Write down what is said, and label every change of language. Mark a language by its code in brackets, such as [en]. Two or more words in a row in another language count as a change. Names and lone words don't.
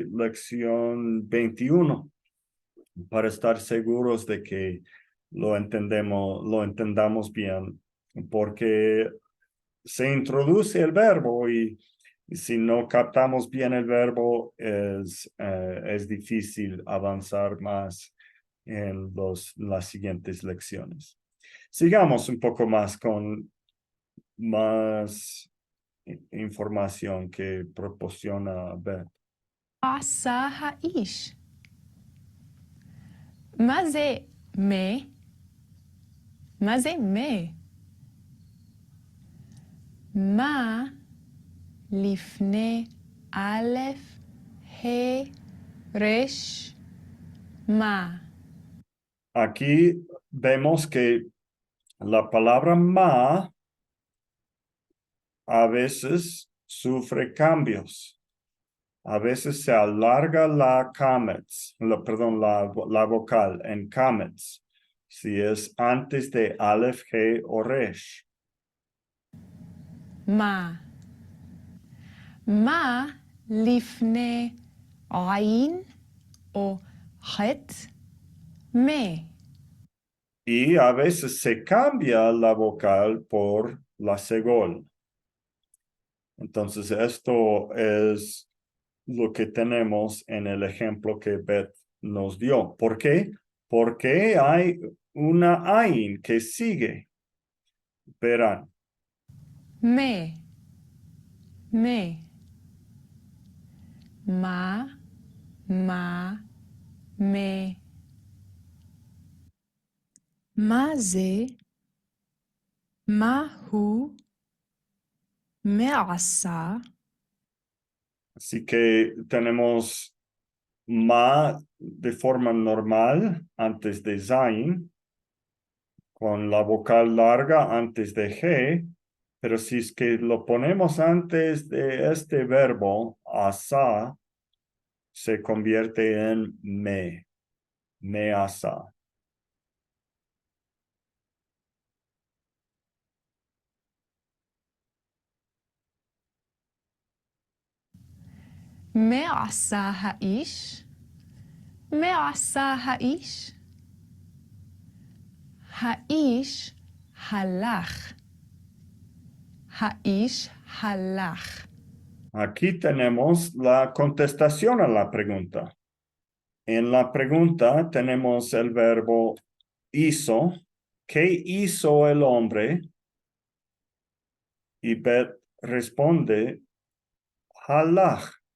[es] lección 21 para estar seguros de que lo entendamos bien, porque se introduce el verbo y si no captamos bien el verbo es difícil avanzar más en las siguientes lecciones. Sigamos un poco más con más información que proporciona Beth. [he] עשה האיש? מה זה מה? מה זה מה? מה לפני א', ה', ר', מה? [es] Aquí vemos que la palabra ma a veces sufre cambios. A veces se alarga la comets, perdón, la vocal en comets, si es antes de Aleph, He o Resh. [he] מה? מה לפני עין או חטא? מה? [es] Y a veces se cambia la vocal por la segol. Entonces, esto es lo que tenemos en el ejemplo que Beth nos dio. ¿Por qué? Porque hay una ain que sigue. Verán. [he] מה? מה? מה? מה? מה? מה זה? מה הוא מעשה? [es] Así que tenemos ma de forma normal antes de Zain, con la vocal larga antes de G, pero si es que lo ponemos antes de este verbo, asa, se convierte en me asa. [he] מה עשה האיש? מה עשה האיש? האיש הלך. האיש הלך. [es] Aquí tenemos la contestación a la pregunta. En la pregunta tenemos el verbo hizo. ¿Qué hizo el hombre? Y Bet responde, halach.